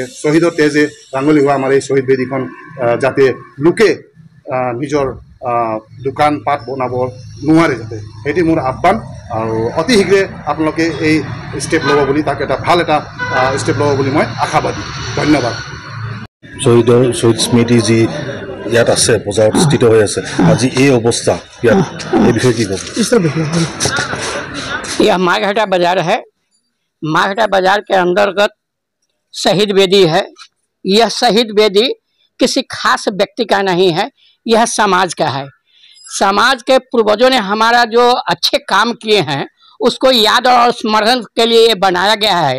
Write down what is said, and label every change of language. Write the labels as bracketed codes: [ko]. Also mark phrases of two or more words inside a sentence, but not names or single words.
[as] শ্বহীদৰ তেজে ৰাঙলী হোৱা আমাৰ এই শ্বহীদ বেদীখন যাতে লোকে নিজৰ দোকান পাত বনাব নোৱাৰে যাতে, সেইটো মোৰ আহ্বান। আৰু অতি শীঘ্ৰে আপোনালোকে এই ষ্টেপ ল'ব বুলি তাক এটা ভাল এটা ষ্টেপ ল'ব বুলি মই আশাবাদী। ধন্যবাদ। শ্বহীদ স্মৃতি যি ইয়াত আছে বজাৰত স্থিত হৈ আছে, আজি এই অৱস্থা ইয়াত এই বিষয়ে কি ক'ব? [hi] यह मार्घेरिटा बाजार है। मार्घेरिटा बाजार के अंतर्गत शहीद वेदी है। यह शहीद वेदी किसी खास व्यक्ति का नहीं है, यह समाज का है। समाज के पूर्वजों ने हमारा जो अच्छे काम किए हैं उसको याद और स्मरण के लिए ये बनाया गया है।